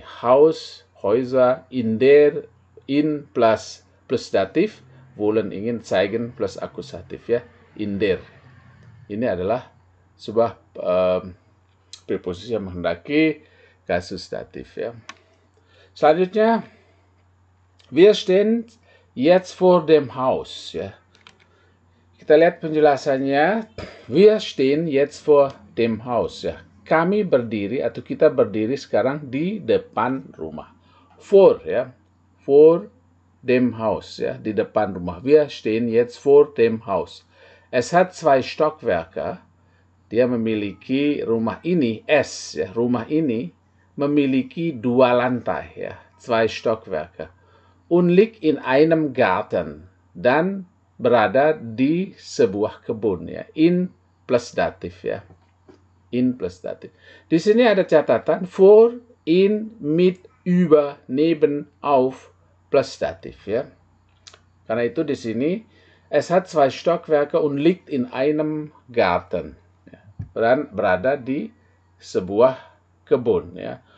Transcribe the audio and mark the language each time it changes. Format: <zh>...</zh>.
<de>Haus, Häuser, in der, in plus datif, wollen, ingin, zeigen plus akusatif, ya. In der.</de> <id>Ini adalah sebuah preposisi yang menghendaki kasus datif, ya. Selanjutnya,</id> <de>wir stehen jetzt vor dem Haus, ya.</de> <id>Kita lihat penjelasannya.</id> <de>Wir stehen jetzt vor dem Haus, ya.</de> <id>Kami berdiri atau kita berdiri sekarang di depan rumah. Vor, ya.</id> <de>Vor dem Haus,</de> <id>ya, di depan rumah.</id> <de>Wir stehen jetzt vor dem Haus. Es hat 2 Stockwerke.</de> <id>Dia memiliki rumah ini, ya, rumah ini memiliki 2 lantai, ya, 2 Stockwerke.</id> <de>Und liegt in einem Garten,</de> <id>dan berada di sebuah kebun, ya. In plus datif, ya. In plus datif. Di sini ada catatan vor, in, mit, über, neben, auf plus datif, ya. Karena itu di sini</id> <de>es hat 2 Stockwerke und liegt in einem Garten.</de> <id>Dan berada di sebuah kebun, ya.</id>